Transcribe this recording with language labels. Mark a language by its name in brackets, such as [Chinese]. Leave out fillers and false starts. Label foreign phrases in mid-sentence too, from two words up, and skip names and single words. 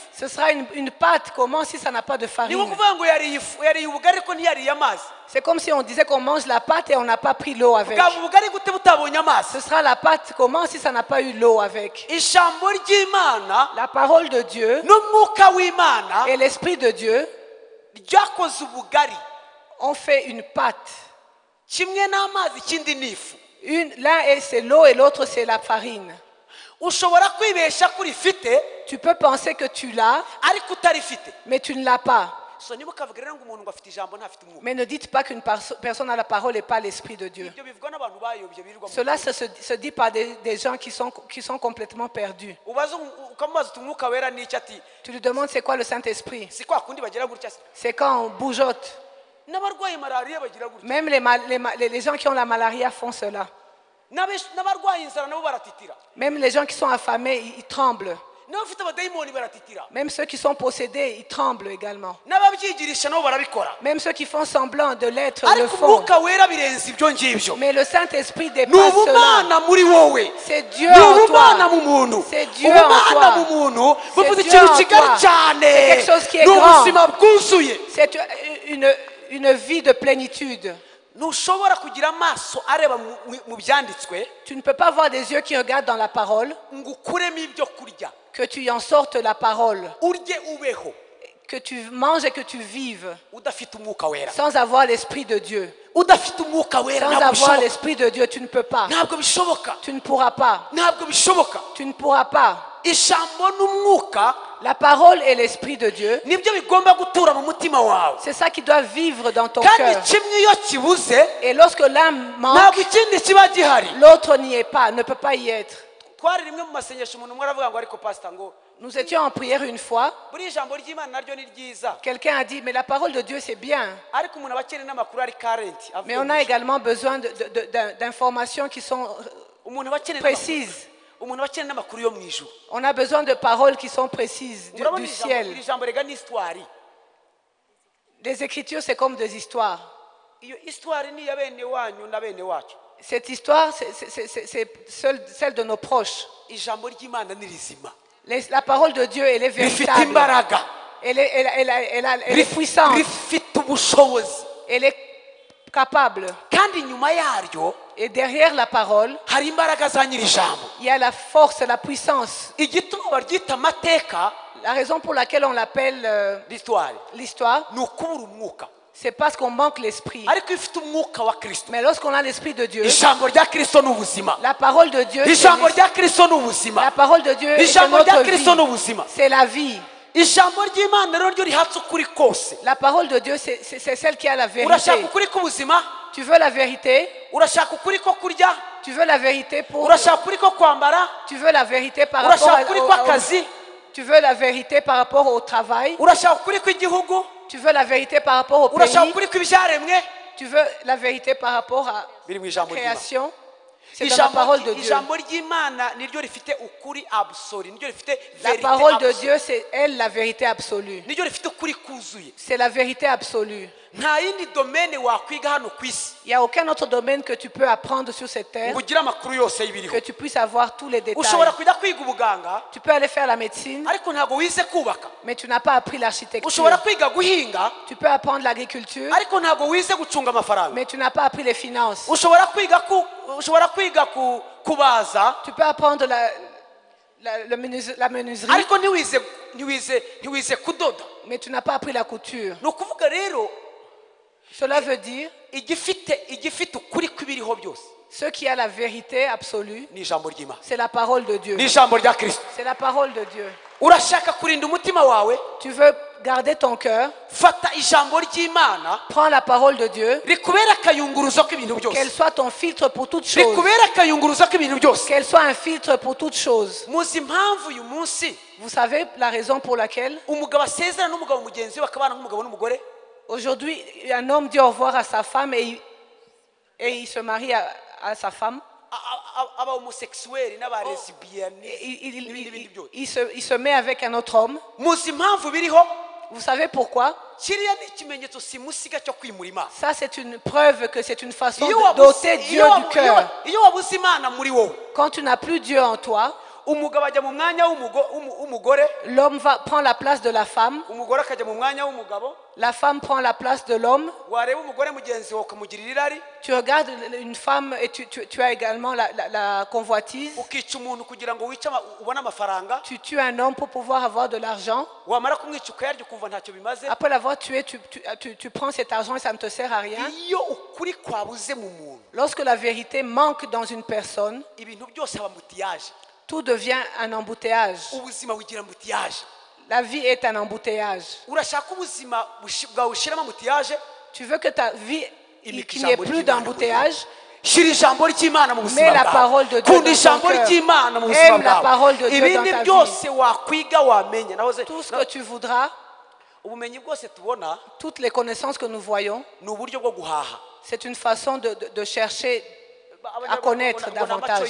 [French] Ce sera une pâte, comment si ça n'a pas de [Kinyarwanda] Ni [French] farine? [Kinyarwanda] kuvuga ngo yariye ubugari ko ntiyariye amazi. [French] C'est comme si on disait qu'on mange la pâte et on n'a pas pris l'eau avec. [Kinyarwanda] Bwaba ubugari gute butabonye amazi. [French] Ce sera la pâte, comment si ça n'a pas eu l'eau avec? [Kinyarwanda] Ijambo ry'Imana [French] La parole de Dieu [Kinyarwanda] n'umwuka w'Imana [French] et l'esprit de Dieu [Kinyarwanda] ryakoze ubugari. [French] ont fait une pâte. [Kinyarwanda] Kimwe n'amazi ikindi n'ifu. [French] L'un c'est l'eau et l'autre c'est la farine. [Kinyarwanda] Ushobora kwibesha kuri fite [French] Tu peux penser que tu l'as, [Kinyarwanda] ariko utarifite. [French] mais tu ne l'as pas. [Kinyarwanda] So niba ukavuga rero ngo umuntu ngo afite ijambo ntafite umwuka. [French] Mais ne dites pas qu'une personne a la parole et pas l'esprit de Dieu. [Kinyarwanda] Ibyo bivugwa n'abantu bayobye birirwa mu. [French] Cela se dit par des gens qui sont complètement perdus. [Kinyarwanda] Ubaza ukamubaza uti umwuka wera ni iki ati [French] Tu lui demandes c'est quoi le Saint-Esprit. [Kinyarwanda] si kwa kundi bagira gutya se. [French] C'est quand on bougeotte. [Kinyarwanda] N'abarwaye malaria bagira gutya. [French] Même les gens qui ont la malaria font cela. [Kinyarwanda] N'abarwaye inzara nabo baratitira. [French] Même les gens qui sont affamés, ils tremblent. [Kinyarwanda] N'abafite abadayimoni baratitira. [French] Même ceux qui sont possédés, ils tremblent également. [Kinyarwanda] N'ababyigirisha nabo barabikora. [French] Même ceux qui font semblant de l'être le [Kinyarwanda] Ariko [French] font. [Kinyarwanda] umwuka wera birenze ibyo ngibyo. [French] Mais le Saint-Esprit [Kinyarwanda] Ni [French] dépasse cela. [Kinyarwanda] ubumana muri wowe. [French] C'est Dieu [Kinyarwanda] Ni [French] en [Kinyarwanda] ubumana [French] toi. [Kinyarwanda] mu muntu. [French] C'est Dieu en [Kinyarwanda] Ubumana [French] toi. [Kinyarwanda] mu muntu buvuze [French] Dieu en [Kinyarwanda] ikintu kigari [French] toi. [Kinyarwanda] cyane. [French] C'est quelque chose qui est [Kinyarwanda] Ni [French] grand. [Kinyarwanda] ubuzima bwuzuye. [French] C'est une vie de plénitude. [Kinyarwanda] Ntushobora kugira amaso areba mu byanditswe [French] Tu ne peux pas avoir des yeux qui regardent dans la parole, [Kinyarwanda] ngo ukuremo ibyo kurya [French] que tu en sortes la parole, [Kinyarwanda] urye ubeho [French] que tu manges et que tu vives [Kinyarwanda] udafite umwuka wera. [French] sans avoir l'Esprit de Dieu. [Kinyarwanda] Udafite umwuka wera [French] Sans [Kinyarwanda] ntabwo [French] avoir [Kinyarwanda] bishoboka. [French] l'Esprit de Dieu, tu ne peux pas. [Kinyarwanda] Ntabwo bishoboka. [French] Tu ne pourras pas. [Kinyarwanda] Ntabwo bishoboka. [French] Tu ne pourras pas. [Kinyarwanda] Ijambo n'umwuka [French] La parole et l'Esprit de Dieu, [Kinyarwanda] nibyo bigomba gutura mu mutima wawe. [French] c'est ça qui doit vivre dans ton [Kinyarwanda] Kandi [French] cœur. [Kinyarwanda] kimwe iyo kibuze [French] Et lorsque l'un [Kinyarwanda] ntabwo [French] manque, [Kinyarwanda] ikindi kiba gihari. [French] l'autre n'y est pas, ne peut pas y être. [Kinyarwanda] Twari rimwe mu masengesho umuntu umwe aravuga ngo ariko pastor ngo [French] Nous étions en prière une fois. [Kinyarwanda] buri ijambo ry'Imana naryo ni ryiza [French] Quelqu'un a dit, mais la parole de Dieu, c'est bien. [Kinyarwanda] ariko umuntu aba akeneye n'amakuru ari current. [French] Mais on a également besoin d'informations qui sont [Kinyarwanda] umuntu aba akeneye [French] précises. [Kinyarwanda] umuntu aba akeneye n'amakuru yo mu ijuru. [French] On a besoin de paroles qui sont précises [Kinyarwanda] Murabona [French] du [Kinyarwanda] iri [French] ciel. [Kinyarwanda] jambo rega ni histoire. [French] Les Écritures, c'est comme des histoires. [Kinyarwanda] Iyo histoire ni ya bene wanyu na bene wacu. [French] Cette histoire, c'est celle de nos proches. [Kinyarwanda] Ijambo ry'Imana ni rizima. [French] La parole de Dieu, elle est [Kinyarwanda] Rifite [French] véritable. [Kinyarwanda] imbaraga. [French] Elle est puissante. [Kinyarwanda] Rifite ubushobozi. [French] Elle est capable. [Kinyarwanda] Kandi nyuma yaryo [French] Et derrière la parole, [Kinyarwanda] hari imbaraga za nyiri ijambo. [French] il y a la force, la puissance. [Kinyarwanda] Igituma baryita amateka [French] La raison pour laquelle on l'appelle l'histoire l'histoire, [Kinyarwanda] ni ukubura umwuka. [French] c'est parce qu'on manque l'esprit. [Kinyarwanda] Ariko ifite umwuka wa Kristo. [French] Mais lorsqu'on a l'esprit de Dieu, [Kinyarwanda] Ijambo rya Kristo ni ubuzima. [French] la parole de Dieu, [Kinyarwanda] Ijambo rya Kristo ni ubuzima. [French] la parole de Dieu est [Kinyarwanda] Ijambo rya [French] notre [Kinyarwanda] Kristo ni [French] vie. [Kinyarwanda] ubuzima. [French] C'est la vie. [Kinyarwanda] Ijambo ry'Imana rero ryo rihatse ukuri kose. [French] La parole de Dieu, c'est celle qui a la [Kinyarwanda] Urashaka [French] vérité. [Kinyarwanda] ukuri k'ubuzima? [French] Tu veux la vérité? [Kinyarwanda] urashaka ukuri ko kurya, [French] Tu veux la vérité pour... [Kinyarwanda] urashaka ukuri ko kwambara, [French] Tu veux la vérité par rapport [Kinyarwanda] urashaka ukuri kw'akazi, [French] Tu veux la vérité par rapport au travail? [Kinyarwanda] urashaka ukuri kw'igihugu, [French] Tu veux la vérité par rapport au [Kinyarwanda] urashaka [French] pays? [Kinyarwanda] ukuri kw'ibyaremwe. [French] Tu veux la vérité par rapport à [Kinyarwanda] Biri mu [French] la [Kinyarwanda] ijambo ry'Imana. [French] création? C'est dans la parole de Dieu. [Kinyarwanda] ijambo ry'Imana niryo rifite ukuri absolu, niryo rifite [French] La vérité parole de absolue. Dieu, c'est elle la vérité absolue. [Kinyarwanda] Niryo rifite ukuri kuzuye. [French] C'est la vérité absolue. [Kinyarwanda] Nta yindi domaine wakwiga hano ku isi [French] Il n'y a aucun autre domaine que tu peux apprendre sur cette terre, [Kinyarwanda] ngo ugire amakuru yose y'ibiriho. [French] que tu puisses avoir tous les détails. [Kinyarwanda] Ushobora kujya kwiga ubuganga [French] Tu peux aller faire la médecine, [Kinyarwanda] ariko ntabwo wize kubaka. [French] mais tu n'as pas appris l'architecture. [Kinyarwanda] Ushobora kwiga guhinga [French] Tu peux apprendre l'agriculture, [Kinyarwanda] ariko ntabwo wize gucunga amafaranga. [French] mais tu n'as pas appris les finances. [Kinyarwanda] Ushobora kwiga kubaza [French] Tu peux apprendre la menuiserie, [Kinyarwanda] ariko ntiwize kudoda. [French] mais tu n'as pas appris la couture. [Kinyarwanda] Ni ukuvuga rero [French] Cela veut dire, [Kinyarwanda] igifite ukuri kw'ibiriho byose [French] ce qui a la vérité absolue, [Kinyarwanda] ni ijambo ry'Imana, [French] c'est la parole de Dieu. [Kinyarwanda] ni ijambo rya Kristo. [French] C'est la parole de Dieu. [Kinyarwanda] Urashaka kurinda umutima wawe, [French] Tu veux garder ton cœur, [Kinyarwanda] fata ijambo ry'Imana [French] prends la parole de Dieu, [Kinyarwanda] rikubera akayunguruzo k'ibintu [French] qu'elle [Kinyarwanda] byose, [French] soit ton filtre pour toutes choses, [Kinyarwanda] rikubera akayunguruzo k'ibintu byose. [French] qu'elle soit un filtre pour toutes choses. [Kinyarwanda] Muzi impamvu uyu munsi [French] Vous savez la raison pour laquelle [Kinyarwanda] umugabo asezerana n'umugabo mugenzi we bakabana nk'umugabo n'umugore? [French] aujourd'hui un homme dit au revoir à sa femme et il se marie à sa femme? [Kinyarwanda] Aba homosexuel n'abalesbienne n'ibindi byose. [French] Il se met avec un autre homme. [Kinyarwanda] Muzi impamvu biriho? [French] Vous savez pourquoi? [Kinyarwanda] Kiriya ni ikimenyetso simusiga cyo kwimura Imana. [French] Ça, c'est une preuve que c'est une façon [Kinyarwanda] Iyo [French] de [Kinyarwanda] wabuze- [French] doter Dieu [Kinyarwanda] iyo [French] du [Kinyarwanda] wabu- [French] cœur. [Kinyarwanda] iyo wabuze Imana muri wowe, [French] Quand tu n'as plus Dieu en toi, [Kinyarwanda] umugabo ajya mu mwanya w'umugore, [French] l'homme prend la place de la femme, [Kinyarwanda] umugore akajya mu mwanya w'umugabo. [French] la femme prend la place de l'homme. [Kinyarwanda] Wareba umugore mugenzi wawe ukamugirira irari, [French] Tu regardes une femme et tu as également la convoitise. [Kinyarwanda] ukica umuntu kugira ngo ubone amafaranga, [French] Tu tues un homme pour pouvoir avoir de l'argent. [Kinyarwanda] wamara kumwica ukayarya ukumva ntacyo bimaze. [French] Après l'avoir tué, tu prends cet argent et ça ne te sert à rien. [Kinyarwanda] Iyo ukuri kwabuze mu muntu, [French] Lorsque la vérité manque dans une personne, [Kinyarwanda] ibintu byose haba mutiyaje, [French] tout devient un embouteillage. [Kinyarwanda] ubuzima bugira mutiyaje. [French] La vie est un embouteillage. [Kinyarwanda] Urashaka ubuzima bwawe ushyiramo mutiyaje, [French] Tu veux que ta vie, [Kinyarwanda] Imika [French] qu'il n'y ait [Kinyarwanda] ijambo [French] plus [Kinyarwanda] ry'Imana [French] d'embouteillage, [Kinyarwanda] shyira ijambo ry'Imana mu [French] mets [Kinyarwanda] buzima [French] la [Kinyarwanda] bwawe, [French] parole de Dieu [Kinyarwanda] kunda [French] dans [Kinyarwanda] ijambo [French] ton cœur. [Kinyarwanda] ry'Imana mu buzima [French] Aime la parole de [Kinyarwanda] bwawe. [French] Dieu dans [Kinyarwanda] Ibindi [French] ta [Kinyarwanda] byose wakwiga wamenya. [French] tout ce que tu voudras, [Kinyarwanda] ubumenyi bwose tubona [French] toutes les connaissances que nous voyons, [Kinyarwanda] ni uburyo bwo guhaha. [French] c'est une façon de chercher à connaître davantage.